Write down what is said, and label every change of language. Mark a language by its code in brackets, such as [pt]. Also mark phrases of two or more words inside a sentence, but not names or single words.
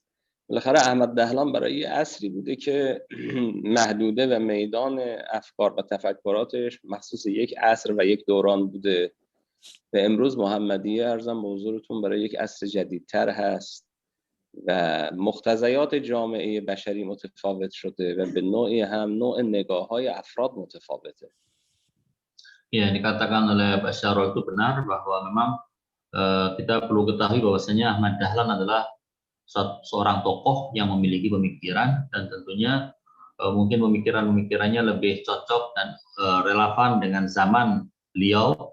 [fa] بالاخره احمد دهلان برای عصری بوده که محدوده و میدان افکار و تفکراتش مخصوص یک عصر و یک دوران بوده و امروز محمدیه ارزم به حضورتون برای یک عصر جدیدتر هست و مقتضیات جامعه بشری متفاوت شده و به نوعی هم نوع نگاه‌های افراد متفاوته. [id] Ya, dikatakan oleh Pak Syarul itu benar bahwa memang kita perlu ketahui bahwasanya Ahmad Dahlan adalah seorang tokoh yang memiliki pemikiran dan tentunya mungkin pemikirannya lebih cocok dan relevan dengan zaman beliau.